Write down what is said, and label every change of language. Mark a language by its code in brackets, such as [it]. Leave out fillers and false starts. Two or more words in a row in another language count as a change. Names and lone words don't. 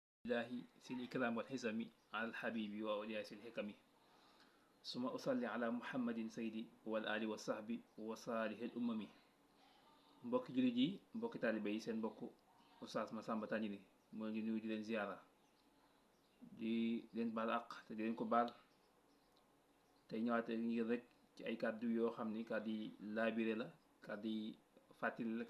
[ar] الله سي الإكرام والحزم على الحبيب وأولياء الحكم ثم أصلي على محمد سيدي والآل والصحب وصالح الأمم [wo] mbokki jullit yi mbokki taalibe yi seen mbokk Oustaz Massamba Tandjine moo ngi nuyu di leen ziyaara di leen baal àq te di leen ko baal tey ñëwaat ngir rek ci ay kàddu yoo xam ni kàddu yi laabire la kàddu yi fàttali la